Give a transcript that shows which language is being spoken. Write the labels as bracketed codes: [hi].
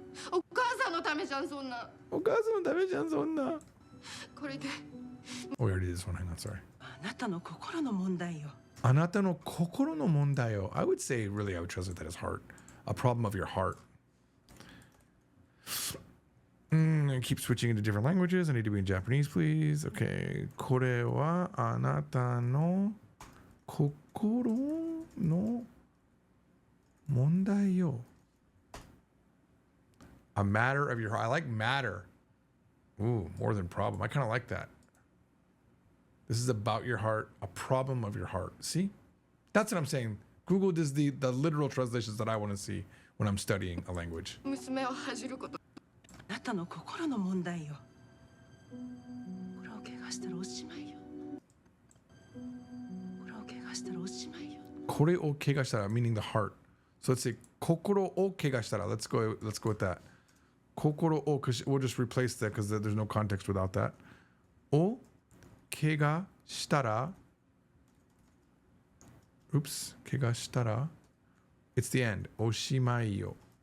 [ja] お母さんのためじゃんそんな。お母さんのためじゃんそんな。これで。 [en] Oh, we already did this one. Hang on, sorry. [ja] あなたの心の問題よ。あなたの心の問題よ. [en] I would say, really, I would translate that as heart. A problem of your heart. I keep switching into different languages. I need to be in Japanese, please. Okay. [ja] これはあなたの心の問題よ. [en] A matter of your heart. I like matter. Ooh, more than problem. I kind of like that. This is about your heart, a problem of your heart. See? That's what I'm saying. Google does the literal translations that I want to see when I'm studying a language. [ja] 娘を恥じること。あなたの心の問題よ。これを怪我したらおしまいよ。これを怪我したらおしまいよ。これを怪我したら [en] meaning the heart. So let's say [ja] 心を怪我したら. [en] Let's go with that. 心を, because we'll just replace that because there's no context without that. [ja] を怪我したら. [en] Oops. [ja] 怪我したら. [en] It's the end. [ja] おしまいよ.